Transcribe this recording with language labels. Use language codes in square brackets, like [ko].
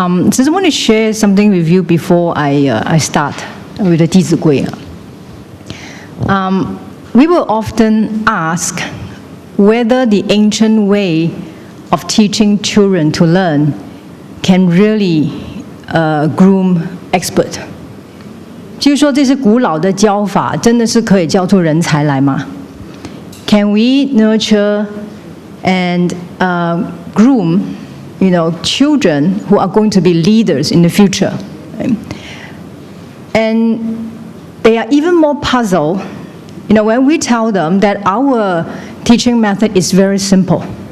[en] Just want to share something with you before I start with the 弟子规. We will often ask whether the ancient way of teaching children to learn can really groom expert. [zh] 就是说这些古老的教法真的是可以教出人才来吗？ [en] Can we nurture and groom, children who are going to be leaders in the future? And they are even more puzzled, when we tell them that our teaching method is very simple.